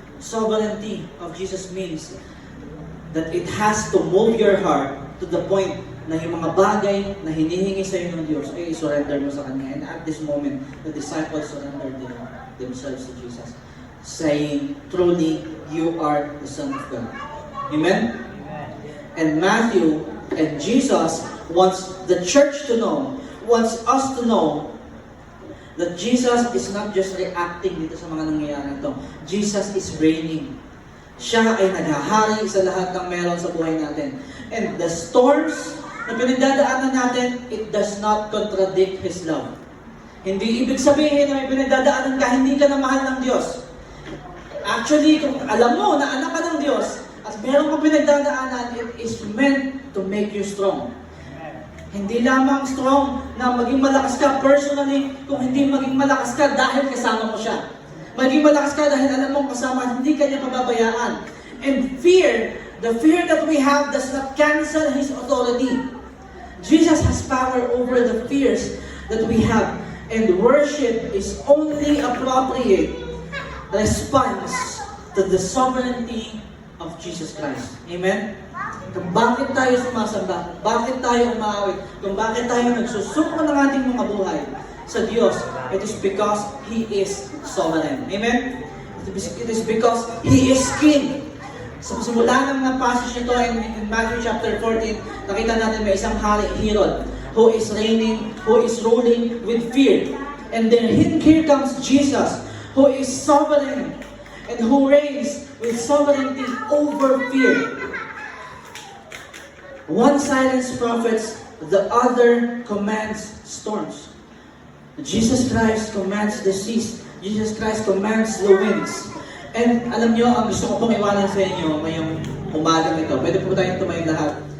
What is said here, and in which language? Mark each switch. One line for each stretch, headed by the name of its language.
English: Sovereignty of Jesus means that it has to move your heart to the point na
Filipino: yung mga bagay na hinihingi sa iyo ng Diyos ay
English: surrender mo sa Kanya. And at this moment, the disciples surrendered themselves to Jesus, saying, truly, you are the Son of God. Amen? And Matthew and Jesus wants the church to know, wants us to know that Jesus is not just reacting
Filipino: dito sa mga nangyayari ito.
English: Jesus is reigning.
Filipino: Siya ay naghahari sa lahat ng meron sa buhay natin.
English: And the storms
Filipino: na pinagdadaanan natin,
English: it does not contradict His love.
Filipino: Hindi ibig sabihin na may pinagdadaanan ka, hindi ka na mahal ng Diyos. Actually, kung alam mo na anak ka ng Diyos, at meron kang pinagdadaanan,
English: it is meant to make you strong.
Filipino: Hindi lamang strong na maging malakas ka personally, kung hindi maging malakas ka dahil kasama mo siya. Maging malakas ka dahil alam mong kasama, hindi ka niya pababayaan.
English: And fear, the fear that we have does not cancel His authority. Jesus has power over the fears that we have. And worship is only appropriate response to the sovereignty of Jesus Christ. Amen?
Filipino: Kung bakit tayo sumasamba, bakit tayo umaawit, kung bakit tayo nagsusuko ng ating mga buhay sa Diyos,
English: it is because He is sovereign. Amen? It is because He is King.
Filipino: Sa simula ng passage nito in Matthew chapter 14, nakita natin may isang hari, Herod,
English: who is reigning, who is ruling with fear. And then here comes Jesus, who is sovereign and who reigns with sovereignty over fear. One silences prophets, the other commands storms. Jesus Christ commands the seas. Jesus Christ commands the winds.
Filipino: And alam nyo, ang gusto ko pong iwanan sa inyo ngayong umagang ito, pwede po tayong tumayo lahat.